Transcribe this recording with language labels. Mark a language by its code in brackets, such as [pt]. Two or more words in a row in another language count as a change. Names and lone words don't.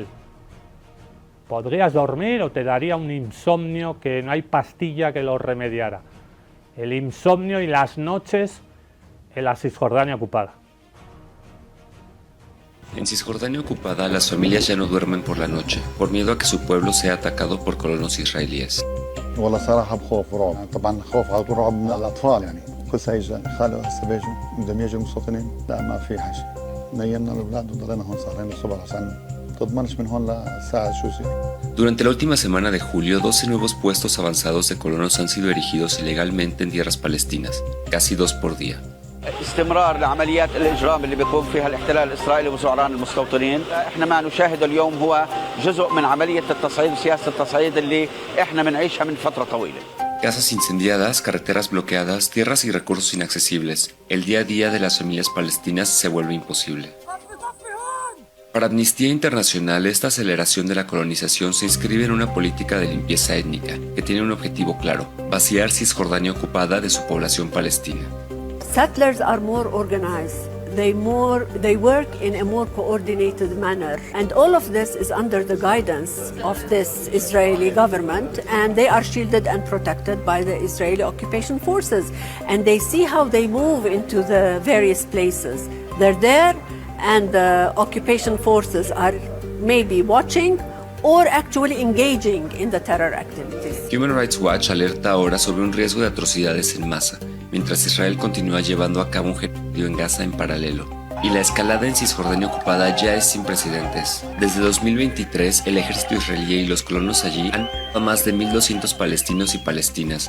[es] ¿Podrías dormir o te daría un insomnio que no hay pastilla que lo remediara? El insomnio y las noches en la Cisjordania ocupada. En Cisjordania ocupada, las familias ya no duermen por la noche, por miedo a que su pueblo sea atacado por colonos israelíes. [ar] والله صراحة بخوف ورعب طبعا خوف على رعب من الأطفال يعني كل سايجة خالو هسه بيجوا بدهم يجوا مستوطنين لا ما في حاجة نيمنا الأولاد وضلينا هون سهرين الصبح عشان تضمنش من هون لساعة شو يصير. [es] Durante la última semana de julio, 12 nuevos puestos avanzados de colonos han sido erigidos ilegalmente en tierras palestinas, casi 2 por día. [ar] استمرار لعمليات الإجرام اللي بيقوم فيها الاحتلال الإسرائيلي وزعران المستوطنين. احنا ما نشاهده اليوم هو جزء من عملية التصعيد وسياسة التصعيد اللي احنا بنعيشها من فترة طويلة. [es] Casas incendiadas, carreteras bloqueadas, tierras y recursos inaccesibles. El día a día de las familias palestinas se vuelve imposible. Para Amnistía Internacional, esta aceleración de la colonización se inscribe en una política de limpieza étnica que tiene un objetivo claro: vaciar Cisjordania ocupada de su población palestina. [en] Settlers are more organized. They work in a more coordinated manner, and all of this is under the guidance of this Israeli government, and they are shielded and protected by the Israeli occupation forces, and they see how they move into the various places. They're there, and the occupation forces are maybe watching or actually engaging in the terror activities. [es] Human Rights Watch alerta ahora sobre un riesgo de atrocidades en masa, mientras Israel continúa llevando a cabo un genocidio en Gaza en paralelo. Y la escalada en Cisjordania ocupada ya es sin precedentes. Desde 2023, el ejército israelí y los colonos allí han matado a más de 1.200 palestinos y palestinas.